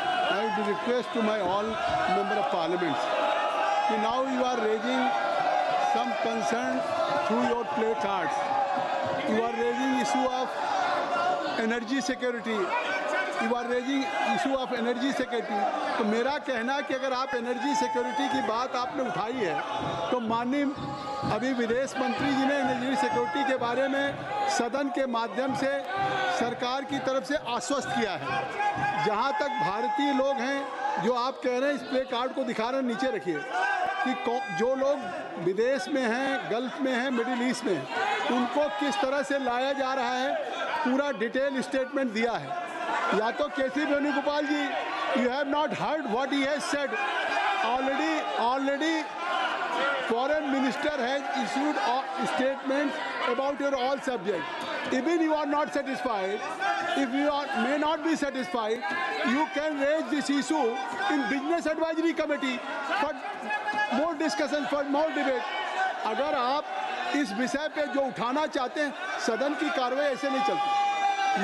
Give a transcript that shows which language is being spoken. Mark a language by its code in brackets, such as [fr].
[en] I would request to my all member of parliaments. Now you are raising some concern through your play cards. You are raising issue of energy security. You are raising issue of energy security. [hi] तो मेरा कहना है कि अगर आप energy security की बात आपने उठाई है तो माननीय अभी विदेश मंत्री जी ने एनर्जी सिक्योरिटी के बारे में सदन के माध्यम से सरकार की तरफ से आश्वस्त किया है। जहां तक भारतीय लोग हैं जो आप कह रहे हैं, इस प्ले कार्ड को दिखा रहे हैं, नीचे रखिए कि जो लोग विदेश में हैं, गल्फ में हैं, मिडिल ईस्ट में हैं, उनको किस तरह से लाया जा रहा है, पूरा डिटेल स्टेटमेंट दिया है। या तो [en] KC Venugopal ji, you have not heard what he has said. Already foreign minister has issued statements about your all subject. Even you are not satisfied, if you may not be satisfied, you can raise this issue in business advisory committee for more discussion, for more debate. [hi] अगर आप इस विषय पे जो उठाना चाहते हैं, सदन की कार्रवाई ऐसे नहीं चलती।